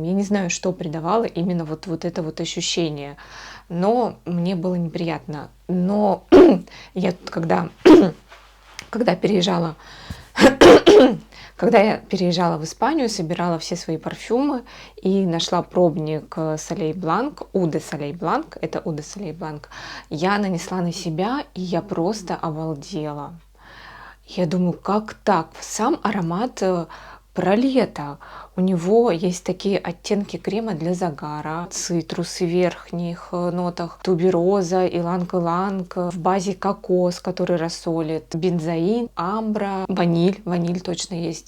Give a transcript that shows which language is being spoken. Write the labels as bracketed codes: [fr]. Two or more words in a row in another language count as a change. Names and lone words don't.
[ru] Я не знаю, что придавало именно вот это вот ощущение. Но мне было неприятно. Но я когда переезжала... Когда я переезжала в Испанию, собирала все свои парфюмы и нашла пробник Soleil Blanc, Eau de Soleil Blanc, это Eau de Soleil Blanc, я нанесла на себя, и я просто обалдела. Я думаю, как так? Сам аромат про лето. У него есть такие оттенки крема для загара, цитрусы в верхних нотах, тубероза, иланг-иланг, в базе кокос, который рассолит, бензоин, амбра, ваниль точно есть.